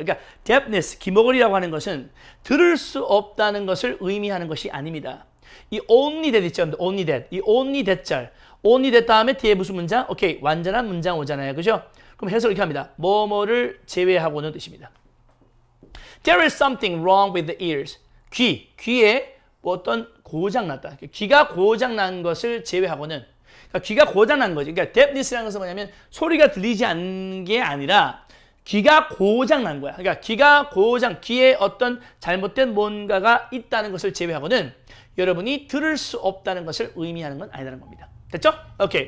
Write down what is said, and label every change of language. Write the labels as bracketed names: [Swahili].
[Korean] 그러니까 deafness, 귀머거리라고 하는 것은 들을 수 없다는 것을 의미하는 것이 아닙니다. 이 only that 있죠. only that. 이 only that 절. only that 다음에 뒤에 무슨 문장? 오케이. 완전한 문장 오잖아요. 그죠? 그럼 해석을 이렇게 합니다. 뭐뭐를 제외하고는 뜻입니다. [English] There is something wrong with the ears. [Korean] 귀에 어떤 고장났다. 귀가 고장난 것을 제외하고는 그러니까 귀가 고장난 거지. 그러니까 deafness라는 것은 뭐냐면 소리가 들리지 않는 게 아니라 귀가 고장난 거야. 그러니까 귀가 귀에 어떤 잘못된 뭔가가 있다는 것을 제외하고는 여러분이 들을 수 없다는 것을 의미하는 건 아니라는 겁니다. 됐죠? 오케이.